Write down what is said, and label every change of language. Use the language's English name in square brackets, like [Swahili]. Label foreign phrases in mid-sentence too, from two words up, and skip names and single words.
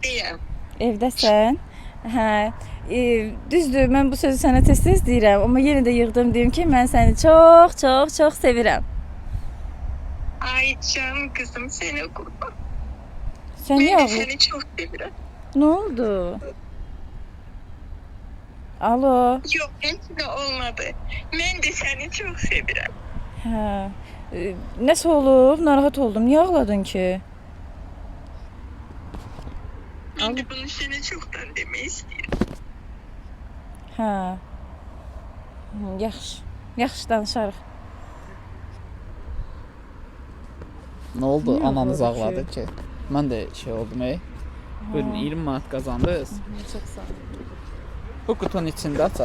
[Azerbaijani] Evdəyəm. Evdəsən? Hə. Düzdür, mən bu sözü sənə tez-tez deyirəm, amma yenə də yığdım deyim ki, mən səni çox, çox, çox sevirəm. [Turkish] Ay canım kızım seni kurban. [Azerbaijani] Sən [Turkish] Ben [Azerbaijani] niyə [Turkish] de ağlıyorsun? seni çok seviyorum. [Azerbaijani] Nə oldu? Alo. [Turkish] Yok hiç de olmadı. Ben de seni çok seviyorum. [Azerbaijani] Hə. Nəsə olub? Narahat oldum. Niyə ağladın ki? [Turkish] Ben de bunu sana çoktan demeyi istiyorum. [Azerbaijani] Hə. Yaxşı. Yaxşı danışarıq. Nə oldu? Niyə Ananız ağladı ağladı ki? Mən də şey oldum, Buyurun, 20 manat qazandınız. Çox sağ ol. Bu qutunun içində açaq.